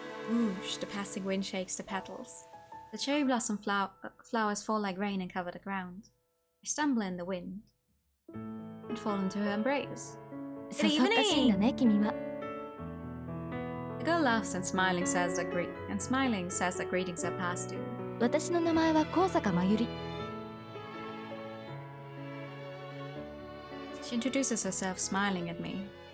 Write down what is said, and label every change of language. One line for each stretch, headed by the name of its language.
English: Whoosh, the passing wind shakes the petals. The cherry blossom flowers fall like rain and cover the ground. I stumble in the wind and fall into her embrace. Good evening! The girl laughs and smiling says that greetings are passed due.
Japanese: 私の名前は高坂まゆり。
English: She introduces herself, smiling at me.